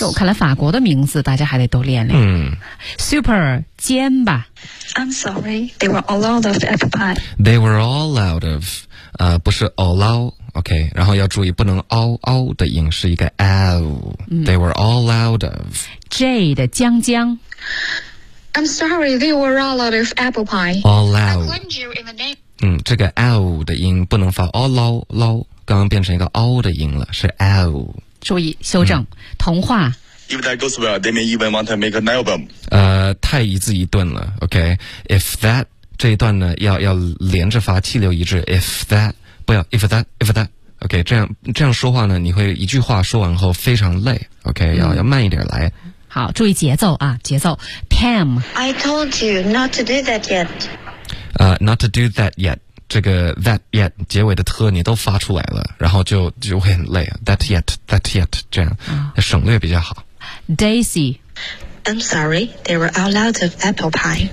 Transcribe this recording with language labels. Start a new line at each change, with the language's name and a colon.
Chinese: 就看来法国的名字，大家还得多练练。 Super。 煎吧。
English: I'm sorry, they were all out of apple pie. They were all out of,
Chinese: 不是
English: all out, OK,
Chinese: 然后要注意不能
English: all out
Chinese: 的音是一个
English: ow,they were all out of.
Chinese: J 的江江。
English: I'm sorry, they were all out of apple pie. All out. I claimed you in the name.
Chinese: 这个 ow 的音不能发 all out, 刚刚变成一个 all 的音了，是 ow。注意修正，童话。
English: If that goes well, they may even want to make an album.
Chinese: 太一字一顿了 ，OK. If that 这一段呢，要连着发，气流一致。 If that 不要 ，if that, OK. 这样说话呢，你会一句话说完后非常累 ，OK. 要慢一点来。好，注意节奏啊，节奏。Pam,
English: I told you not to do that yet. Not to do that yet.
Chinese: 这个 that yet 结尾的特你都发出来了，然后就会很累。 That yet, 这样、省略比较好。 Daisy,
English: I'm sorry, they were all out of apple pie.